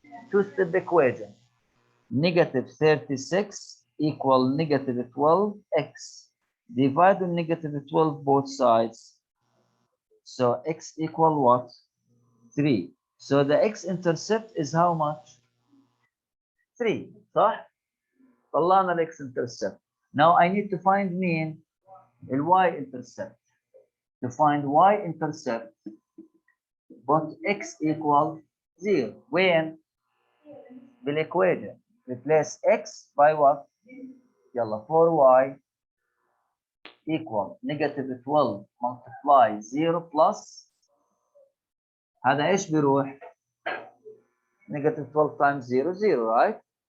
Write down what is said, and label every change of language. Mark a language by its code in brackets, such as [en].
[en] Two-step equation. Negative 36 equal negative 12x. Divide the negative 12 both sides. So x equal what? 3. So the x-intercept is how much? [ar] 3, صح؟ طلعنا ال x-intercept. [en] Now I need to find mean ال y-intercept. To find y-intercept, put x equal 0. When? بالايكويشن. Replace x by what? يلا 4y equal negative 12 multiply 0 plus [ar] هذا ايش بيروح؟ [en] negative 12 times 0 0, right?